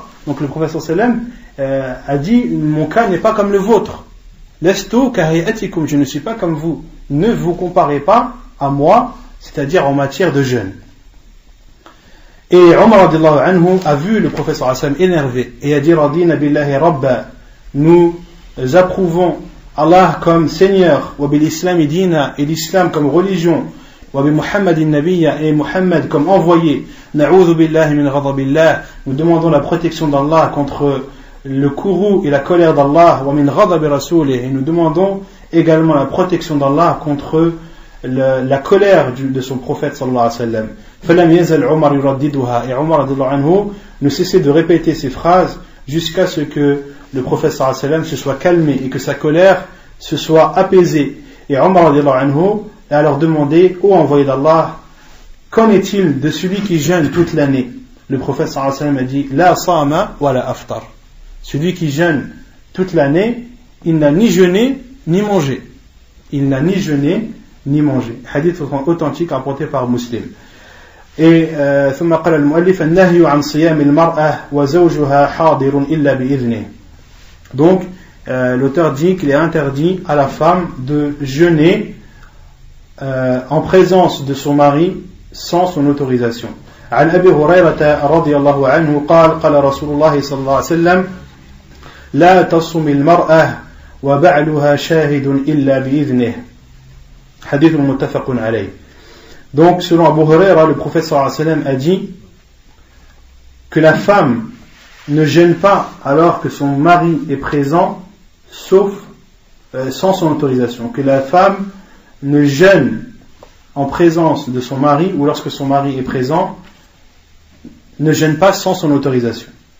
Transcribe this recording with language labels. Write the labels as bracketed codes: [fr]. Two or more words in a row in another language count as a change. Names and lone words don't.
[fr] Donc le prophète [ar] صلى الله عليه وسلم [fr] a dit: mon cas n'est pas comme le vôtre. [ar] لست كهيئتكم, [fr] je ne suis pas comme vous. Ne vous comparez pas à moi, c'est-à-dire en matière de jeûne. Et Omar [ar] رضي الله عنه [fr] a vu le prophète [ar] صلى الله عليه وسلم [fr] énervé et a dit: [ar] رضينا بالله ربا, [fr] nous approuvons Allah comme Seigneur, [ar] وبالإسلام دينا, [fr] et l'islam comme religion, [ar] وبمحمد نبيا, [fr] et Muhammad comme envoyé, [ar] نعوذ بالله من غضب الله, [fr] nous demandons la protection d'Allah contre le courroux et la colère d'Allah, [ar] ومن غضب رسوله, [fr] et nous demandons également la protection d'Allah contre la colère de son prophète [ar] صلى الله عليه وسلم. فلم يزل عمر يرددها, [fr] et Omar [ar] رضي الله عنه [fr] ne cessait de répéter ces phrases jusqu'à ce que le prophète [ar] صلى الله عليه وسلم [fr] se soit calmé et que sa colère se soit apaisée. Et Omar [ar] رضي الله عنه [fr] a alors demandé: ô envoyé d'Allah, qu'en est-il de celui qui jeûne toute l'année? Le prophète [ar] صلى الله عليه وسلم [fr] a dit: [ar] لا صام ولا أفطر. [fr] Celui qui jeûne toute l'année, il n'a ni jeûné ni mangé. Il n'a ni jeûné ni mangé. Hadith authentique rapporté par Muslim. [ar] Et ثم قال المؤلف النهي عن صيام المرأة وزوجها حاضر إلا بإذنه. [fr] Donc l'auteur dit qu'il est interdit à la femme de jeûner en présence de son mari sans son autorisation. [ar] عن أبي هريرة رضي الله عنه قال قال رسول الله صلى الله عليه وسلم لا تصم المرأة وبعلها شاهد إلا بإذنه. حديث متفق عليه. [fr] Donc, selon Abu Huraira, le prophète [ar] صلى الله عليه وسلم [fr] a dit que la femme ne jeûne pas alors que son mari est présent, sauf sans son autorisation. Que la femme ne jeûne en présence de son mari ou lorsque son mari est présent, ne jeûne pas sans son autorisation.